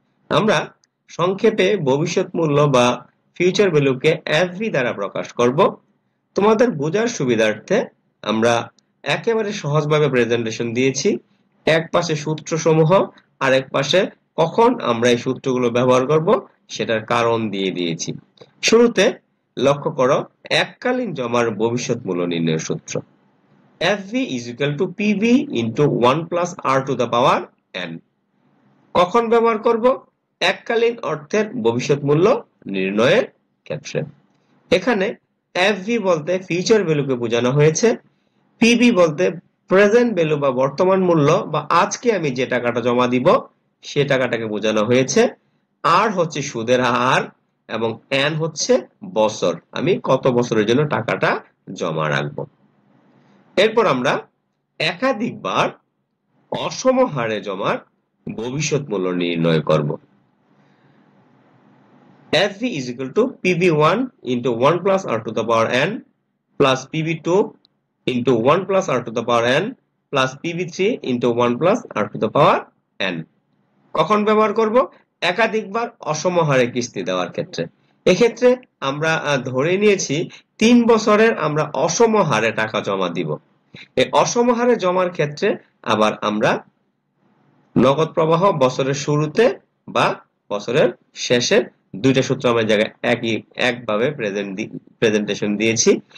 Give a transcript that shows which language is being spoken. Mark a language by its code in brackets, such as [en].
[bn] আমরা সংক্ষেপে ভবিষ্যৎ মূল্য বা ফিউচার ভ্যালুকে এফভি দ্বারা প্রকাশ করব। তোমাদের বোঝার সুবিধার্থে আমরা একেবারে সহজভাবে প্রেজেন্টেশন দিয়েছি। এক পাশে সূত্র সমূহ, আরেক পাশে কখন আমরা এই সূত্রগুলো ব্যবহার করব সেটার কারণ দিয়ে দিয়েছি। শুরুতে লক্ষ্য করো এককালীন জমার ভবিষ্যৎ মূল্য নির্ণয়ের সূত্র: [en] FV is equal to PV into 1 plus R to the power n। [bn] কখন ব্যবহার করব? এককালীন অর্থের ভবিষ্যৎ মূল্য নির্ণয়ের ক্ষেত্রে। এখানে FV বলতে ফিউচার ভ্যালুকে বোঝানো হয়েছে, PV বলতে প্রেজেন্ট ভ্যালু বা বর্তমান মূল্য বা আজকে আমি যে টাকাটা জমা দিব সে টাকাটাকে বোঝানো হয়েছে, আর হচ্ছে সুদের হার এবং n হচ্ছে বছর, আমি কত বছরের জন্য টাকাটা জমা রাখবো। এরপর আমরা একাধিকবার অসমহারে জমার ভবিষ্যৎ মূল্য নির্ণয় করব। [en] FV is equal to PV1 into 1 plus R to the power n plus PV2 into 1 plus R to the power n plus PV3 into 1 plus R to the power n। [bn] কখন ব্যবহার করব? একাধিকবার অসমহারে কিস্তি দেওয়ার ক্ষেত্রে। এক্ষেত্রে আমরা ধরে নিয়েছি 3 বছরের আমরা অসমহারে টাকা জমা দিব। এই অসমহারে জমার ক্ষেত্রে আবার আমরা নগদ প্রবাহ বছরের শুরুতে বা বছরের শেষে দুইটা সূত্র আমরা জায়গায় একভাবে প্রেজেন্টেশন দিয়েছি।